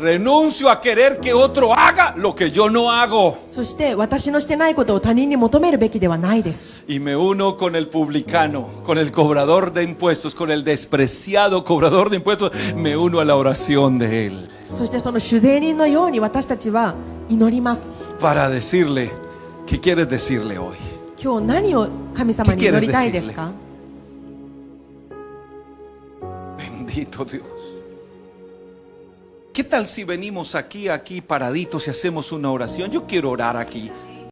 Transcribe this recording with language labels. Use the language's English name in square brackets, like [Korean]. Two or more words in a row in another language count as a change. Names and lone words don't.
[Spanish] Renuncio a querer que otro haga lo que yo no hago. [Japanese] そして私のしてないことを他人に求めるべきではないです。 [Spanish] Y me uno con el publicano, con el cobrador de impuestos, con el despreciado cobrador de impuestos. Me uno a la oración de él [Japanese] そしてその主税人のように私たちは祈ります。 [Spanish] para decirle, ¿qué quieres decirle hoy? [Japanese] 今日何を神様に祈りたいですか？ [Spanish] Bendito Dios. ¿Qué tal si venimos aquí paraditos y hacemos una oración? Yo quiero orar aquí.